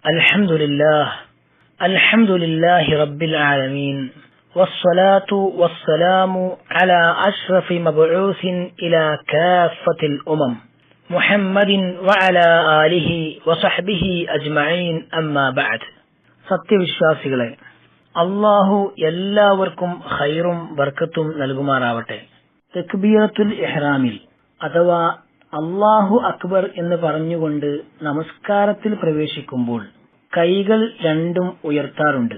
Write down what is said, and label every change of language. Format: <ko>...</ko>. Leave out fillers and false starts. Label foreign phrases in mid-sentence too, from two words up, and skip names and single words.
<ar>الحمد لله رب العالمين والصلاة والسلام على أشرف مبعوث إلى كافة الأمم محمد وعلى آله وصحبه أجمعين أما بعد.</ar> <ml>സത്യവിശ്വാസികളെ, അല്ലാഹു എല്ലാവർക്കും ഖൈറും ബർക്കത്തും നൽകുമാറാവട്ടെ. തക്ബീറത്തുൽ ഇഹ്റാമിൽ അഥവാ</ml> <ar>الله أكبر</ar> <ml>എന്ന് പറഞ്ഞുകൊണ്ട് നമസ്കാരത്തിൽ പ്രവേശിക്കുമ്പോൾ കൈകൾ രണ്ടും ഉയർത്താറുണ്ട്.</ml>